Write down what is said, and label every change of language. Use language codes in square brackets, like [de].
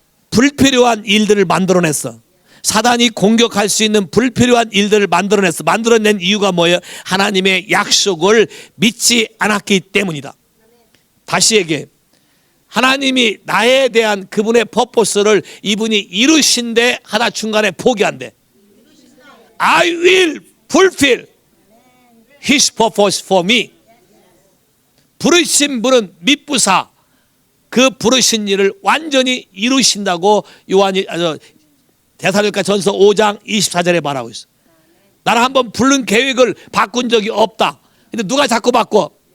[ko] 불필요한 일들을 만들어냈어. 사단이 공격할 수 있는 불필요한 일들을 만들어냈어. 만들어낸 이유가 뭐예요? 하나님의 약속을 믿지 않았기 때문이다. 다시 얘기해. 하나님이 나에 대한 그분의 퍼포스를 이분이 이루신데 하다 중간에 포기한대. [en] I will fulfill His purpose for me. [ko] 부르신 분은 미쁘사 그 부르신 일을 완전히 이루신다고 요한이 데살로니가 전서 5장 24절에 말하고 있어. 나는 한번 부른 계획을 바꾼 적이 없다. 근데 누가 자꾸 바꿔?